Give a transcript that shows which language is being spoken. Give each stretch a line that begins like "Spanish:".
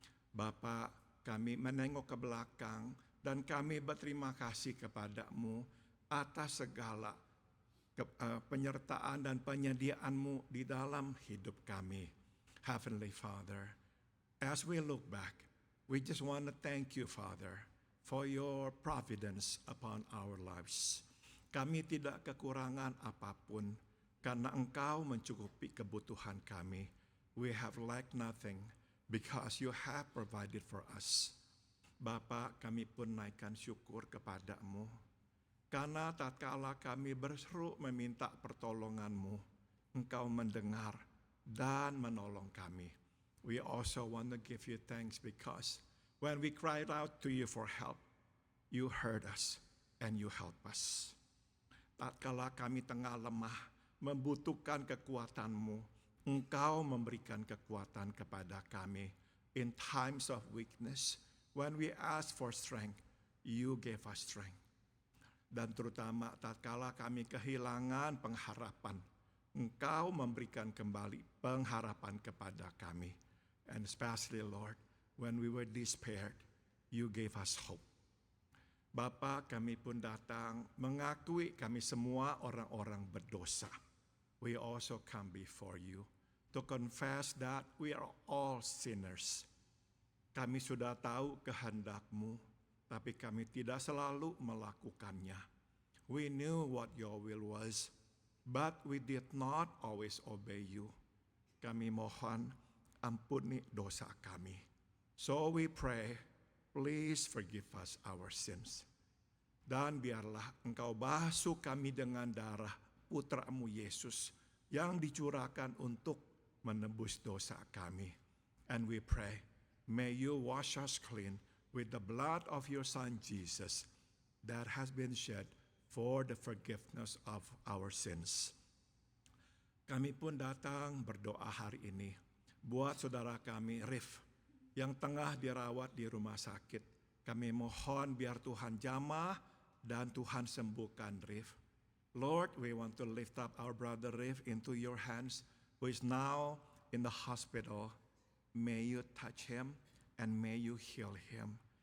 Indonesian: Bapak, kami menengok ke belakang dan kami berterima kasih kepada-Mu atas segala penyertaan dan penyediaan-Mu di dalam hidup kami.
English: Heavenly Father, as we look back, we just want to thank you, Father, for your providence upon our lives.
Indonesian: Kami tidak kekurangan apapun, karena Engkau mencukupi kebutuhan kami.
English: We have lacked nothing, because you have provided for us.
Indonesian: Bapa, kami pun naikkan syukur kepadamu, karena tatkala kami berseru meminta pertolongan-Mu, Engkau mendengar dan menolong kami.
English: We also want to give you thanks because when we cried out to you for help, you heard us and you help us.
Indonesian: Tatkala kami tengah lemah, membutuhkan kekuatan-Mu, Engkau memberikan kekuatan kepada kami.
English: In times of weakness, when we ask for strength, you gave us strength.
Indonesian: Dan terutama tatkala kami kehilangan pengharapan, Engkau memberikan kembali pengharapan kepada kami.
English: And especially, Lord, when we were despaired, you gave us hope.
Indonesian: Bapa, kami pun datang mengakui kami semua orang-orang berdosa.
English: We also come before you to confess that we are all sinners.
Indonesian: Kami sudah tahu kehendak-Mu, tapi kami tidak selalu melakukannya.
English: We knew what your will was, but we did not always obey you.
Indonesian: Kami mohon, ampuni dosa kami.
English: So we pray, please forgive us our sins.
Indonesian: Dan biarlah Engkau basuh kami dengan darah Putra-Mu Yesus yang dicurahkan untuk menebus dosa kami.
English: And we pray, may you wash us clean with the blood of your Son Jesus that has been shed for the forgiveness of our sins.
Indonesian: Kami pun datang berdoa hari ini buat saudara kami Rif yang tengah dirawat di rumah sakit. Kami mohon biar Tuhan jamah dan Tuhan sembuhkan Rif.
English: Lord, we want to lift up our brother Rif into your hands, who is now in the hospital. May you touch him and may you heal him.